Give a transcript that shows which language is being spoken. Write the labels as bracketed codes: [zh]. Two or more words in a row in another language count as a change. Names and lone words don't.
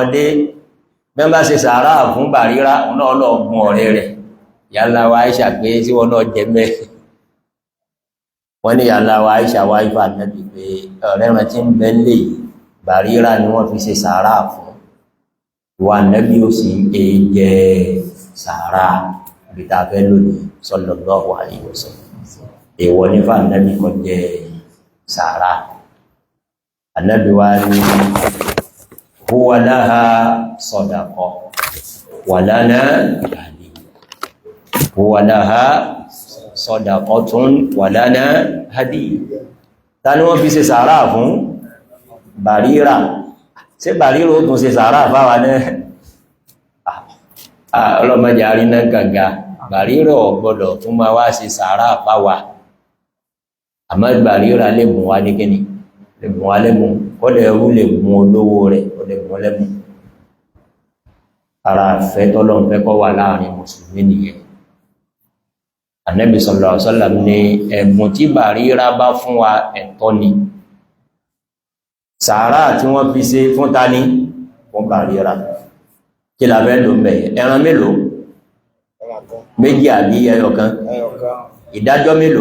[yo] dé bí wọ́n bá ṣe sàárà fún Barira òun náà lọ gun ọ̀rẹ́ rẹ̀ ìyálà wa Aisha pé tí wọ́n náà jẹ mẹ́ wọ́n ní ìyálà wa Aisha wá ifá Ànábì pé ọ̀rẹ́ wọn tí ń bẹ lè Barira ni wọ́n fi ṣe sàárà fún wa Ànábì ó sì ń jẹ sàárà bí ta fẹ́ lónìí [ar] صلى الله عليه وسلم [yo] èèwọ̀ nífà Ànábì kan jẹ sàárà. Ànábì wa ní [ar] هو لها صدقة ولنا هدية. هو لها صدقة ولنا هدية. [yo] Ta ni wọ́n fi ṣe sàárà fún? Barira. Ṣé Barira ó tún ṣe sàárà fáwa náà? Ọlọ́mọdé àríná gàgà Barira ò gbọdọ̀ tún máa wá ṣe sàárà fáwa. Àmọ́ Barira lè bùn wá ní kíni lè bùn wá lẹ́bùn kọ́dẹ̀ ẹrú lè bùn olówó rẹ̀ kọ́dẹ̀ bùn lẹ́bùn. ara fẹ́ tọ́lọ́run fẹ́ kó wà láàrin mùsùlùmí nìyẹn. Ànábì [ar] صلى الله عليه وسلم [yo] ní ẹ̀bùn tí Bàrírà bá fún wa ẹ̀tọ́ ni. Sàárà tí wọ́n fi ṣe fún ta ní fún Bàrírà. Kí la fẹ́ lò ń bẹ̀ ẹran mélòó? Méjì àbí ẹyọkan? Ìdájọ́ mélòó?